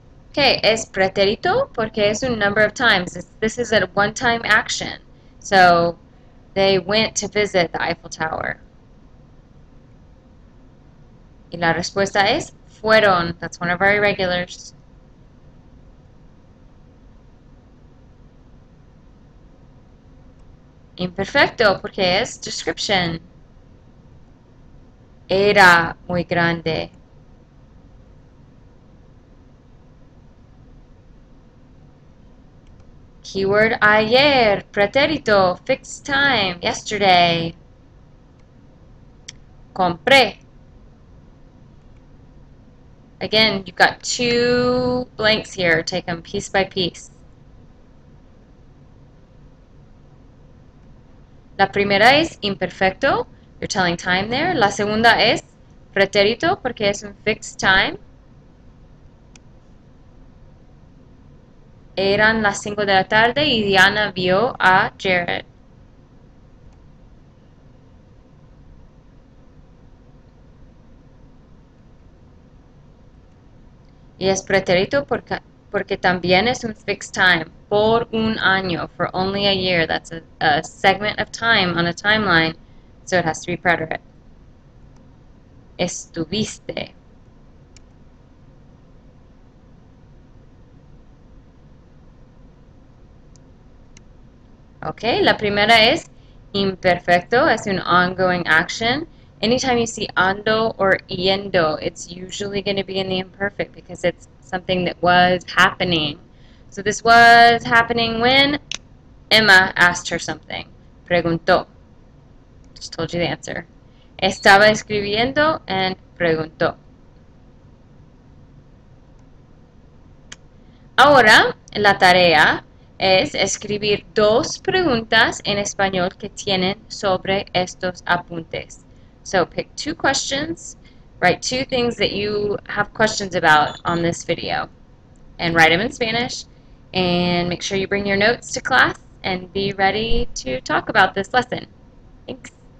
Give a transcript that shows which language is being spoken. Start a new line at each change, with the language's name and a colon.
English: Okay,
Spanish: es pretérito porque es un
English: number of times. This is a one-time action. So they went to visit the Eiffel Tower.
Spanish: Y la respuesta es fueron.
English: That's one of our irregulars.
Spanish: Imperfecto porque es description. Era muy grande.
English: Keyword ayer, pretérito, fixed time, yesterday.
Spanish: Compré.
English: Again, you've got two blanks here. Take them piece by piece.
Spanish: La primera es imperfecto.
English: You're telling time there.
Spanish: La segunda es pretérito porque es un
English: fixed time.
Spanish: Eran las 5 de la tarde y Diana vio a Jared. Y es pretérito porque también es un
English: fixed time.
Spanish: Por un año.
English: For only a year. That's a segment of time on a timeline. So it has to be preterite.
Spanish: Estuviste. Okay, la primera es imperfecto, es un
English: ongoing action. Anytime you see ando or yendo, it's usually going to be in the imperfect because it's something that was happening. So this was happening when Emma asked her something. Preguntó. Just told you the answer.
Spanish: Estaba escribiendo and preguntó. Ahora, la tarea es escribir dos preguntas en español que tienen sobre estos apuntes.
English: So pick two questions, write two things that you have questions about on this video, and write them in Spanish, And make sure you bring your notes to class and be ready to talk about this lesson. Thanks.